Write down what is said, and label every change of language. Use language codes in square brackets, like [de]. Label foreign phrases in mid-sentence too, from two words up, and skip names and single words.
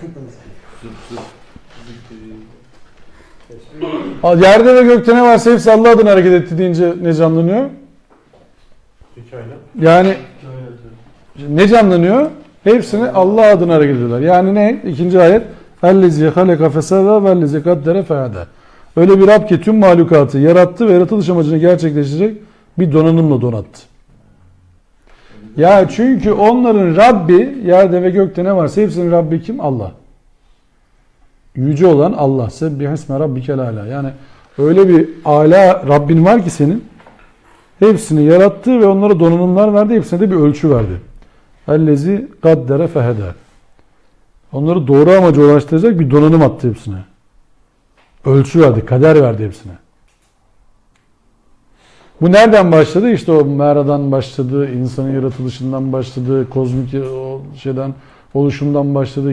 [tr] Yerde ve gökte ne varsa hepsi Allah adına hareket etti deyince ne canlanıyor? Hikaye. Yani ne canlanıyor? Hepsini Allah adına hareket ediyorlar. Yani ne? İkinci ayet. [ar] اَلَّذِي خَلَقَ فَسَوَى وَالَّذِي قَدَّرَ فَهَدَى. [tr] Öyle bir Rab ki tüm mahlukatı yarattı ve yaratılış amacını gerçekleştirecek bir donanımla donattı. Ya çünkü onların Rabbi, yerde ve gökte ne varsa hepsinin Rabbi kim? Allah. Yüce olan Allah. [ar] سبح اسم ربك الأعلى. Yani öyle bir ala Rabbin var ki senin. [tr] Hepsini yarattı ve onlara donanımlar verdi. Hepsine de bir ölçü verdi. [ar] اَلَّذِي قَدَّرَ فَهَدَى. [tr] Onları doğru amaca ulaştıracak bir donanım attı hepsine. Ölçü verdi, kader verdi hepsine. Bu nereden başladı? İşte o mağaradan başladı, insanın yaratılışından başladı, kozmik şeyden, oluşumdan başladı.